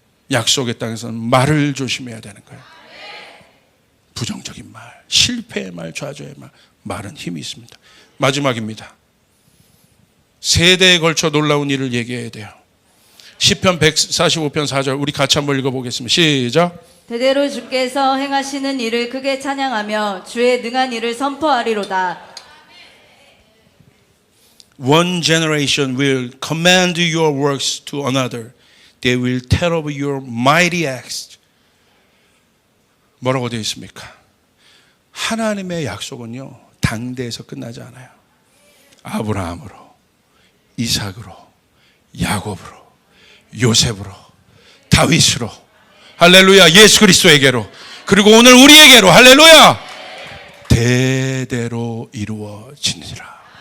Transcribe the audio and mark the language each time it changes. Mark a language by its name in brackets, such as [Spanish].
[Korean] 약속의 땅에서는 말을 조심해야 되는 거예요. 부정적인 말, 실패의 말, 좌절의 말, 말은 힘이 있습니다. 마지막입니다. 세대에 걸쳐 놀라운 일을 얘기해야 돼요. 시편 145편 4절 우리 같이 한번 읽어보겠습니다. 시작. 대대로 주께서 행하시는 일을 크게 찬양하며 주의 능한 일을 선포하리로다. [English] One generation will command your works to another. They will tell of your mighty acts. [Korean] 뭐라고 되어 있습니까? 하나님의 약속은요, 당대에서 끝나지 않아요. 아브라함으로, 이삭으로, 야곱으로, 요셉으로, 다윗으로, 할렐루야, 예수 그리스도에게로, 그리고 오늘 우리에게로, 할렐루야, 대대로 이루어지느니라.